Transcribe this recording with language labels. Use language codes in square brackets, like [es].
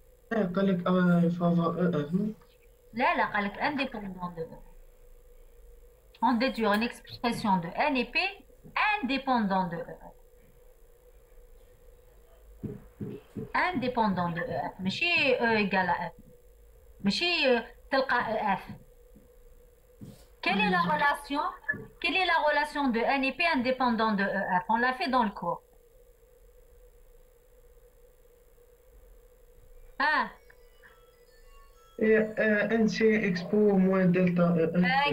[ar] قال لك [fr] il faut avoir EF, non? [ar] لا قال لك [fr] indépendant de E. On déduit une expression de N et P indépendant de E. Indépendant de EF. [ar] ماشي [fr] E égale à F. [ar] ماشي تلقى EF. [fr] Quelle est la relation de N et P indépendant de EF? On l'a fait dans le cours. Ah, Et NC expo moins delta EF.